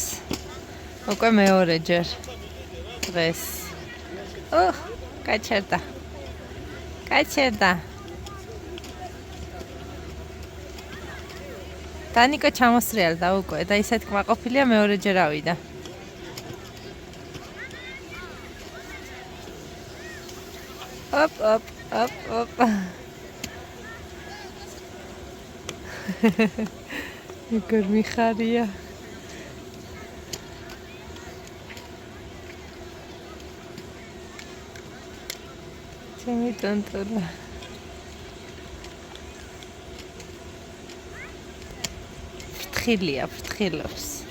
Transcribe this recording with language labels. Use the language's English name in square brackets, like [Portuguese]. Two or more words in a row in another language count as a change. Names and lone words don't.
[Georgian] უკვე მეორეჯერ დღეს. გაჩერდა. გაჩერდა. დანიკო ჩამოსრიალდა უკვე და ისეთ კმაყოფილია მეორეჯერ ავიდა. Op, op, op, op. Igor Michalia. ჩემი ტონტოლა. ფრთხილია, ფრთხილობს.